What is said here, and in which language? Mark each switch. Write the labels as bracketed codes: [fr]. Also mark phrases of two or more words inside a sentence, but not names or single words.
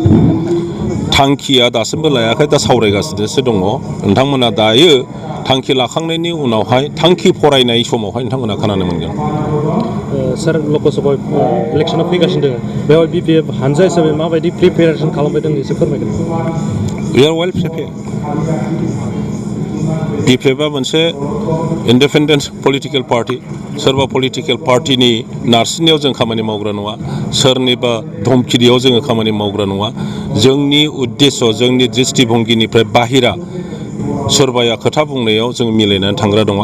[brx] थांखिया दासिमबो लायाखै, दा सावरायगासिनोसो दङ। नोंथांमोना दायो थांखि लाखांनायनि उनावहाय थांखि फरायनाय समावहाय नोंथांमोना खोनानो मोनगोन। सार लकसभा इलेक्सनाव फैगासिनो दङ, बेवहाय BPF हानजा हिसाबै माबायदि प्रिपेरेसन खालामबाय दं एसे फोरमायगोन। [en] We are well prepared. [brx] BPF आ मोनसे [en] independent political party. [brx] सोरबा [en] political partyनि [brx] नारसिननायाव जों खामानि मावग्रा नङा, सोरनिबा धमखिनायाव जोङो खामानि मावग्रा नङा। जोंनि उद्देश्य, जोंनि दृष्टिभंगिनिफ्राय बाहेरा सोरबाया खोथा बुंनायाव जों मिलायनानै थांग्रा नङा।